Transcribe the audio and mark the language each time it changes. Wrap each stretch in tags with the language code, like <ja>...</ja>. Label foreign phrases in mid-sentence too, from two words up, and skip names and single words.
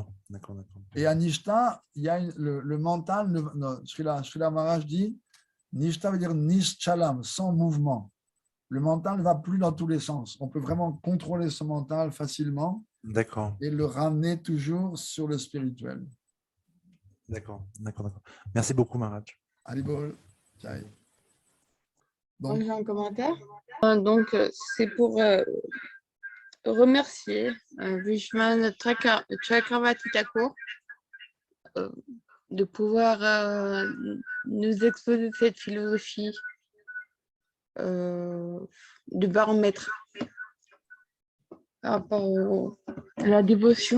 <fr>Et à Nishta, il y a le mental, Srila Maharaj dit, Nishta veut dire Nishchalam, sans mouvement. Le mental ne va plus dans tous les sens. On peut vraiment contrôler ce mental facilement. D'accord. Et le ramener toujours sur le spirituel. D'accord. Merci beaucoup, Maharaj. Haribol. Jai. Donc, j'ai un commentaire. Donc, c'est pour remercier Vishwanath Chakravarti Thakur de pouvoir nous exposer cette philosophie de baromètre par rapport à la dévotion.</fr>